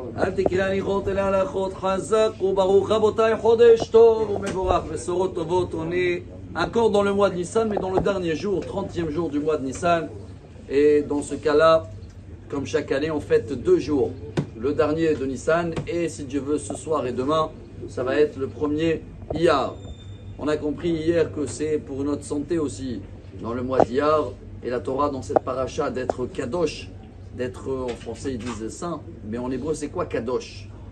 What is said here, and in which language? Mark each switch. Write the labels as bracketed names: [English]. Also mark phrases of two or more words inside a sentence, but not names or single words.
[Hebrew] אל תקרא הליכות אלא הלכות חזק וברוך רבותיי חודש טוב ומבורך בשורות טובות. [French] On est encore dans le mois de Nissan, mais dans le dernier jour, 30e jour du mois de Nissan. Et dans ce cas-là, comme chaque année, on fête 2 jours. Le dernier de Nissan et si Dieu veut ce soir et demain, ça va être le premier Iyar. On a compris hier que c'est pour notre santé aussi dans le mois d'Iyar et la Torah dans cette paracha d'être kadosh, d'être en français ils disent saint, mais en hébreu c'est quoi kadosh?